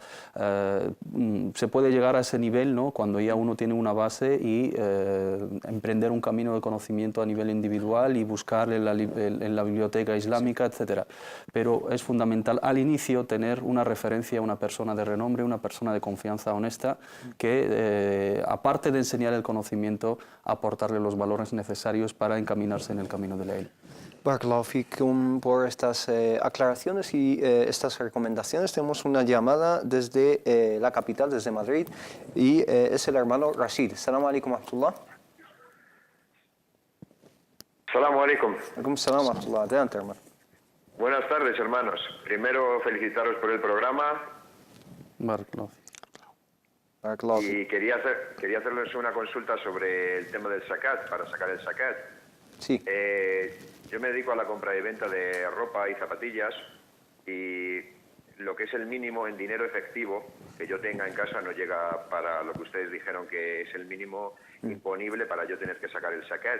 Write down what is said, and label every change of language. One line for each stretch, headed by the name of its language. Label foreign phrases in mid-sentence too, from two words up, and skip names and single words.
Spanish: se puede llegar a ese nivel, ¿no?, cuando ya uno tiene una base y emprender un camino de conocimiento a nivel individual y buscar en la biblioteca islámica, etc. Pero es fundamental al inicio tener una referencia, una persona de renombre, una persona de confianza honesta que, aparte de enseñar el conocimiento, aportarle los valores necesarios para encaminarse en el camino de la ilm.
Arabic: بارك الله فيكم
Spanish: por estas aclaraciones y estas recomendaciones. Tenemos una llamada desde la capital, desde Madrid, y es el hermano Rashid.
Arabic: السلام عليكم ورحمة الله. السلام عليكم. عليكم السلام ورحمة الله.
Spanish: Adelante, hermano. Buenas tardes, hermanos. Primero, felicitaros por el programa Barakallahu. Barakallahu y quería hacerles una consulta sobre el tema del zakat, para sacar el zakat. Sí. Yo me dedico a la compra y venta de ropa y zapatillas y lo que es el mínimo en dinero efectivo que yo tenga en casa no llega para lo que ustedes dijeron que es el mínimo imponible para yo tener que sacar el zakat.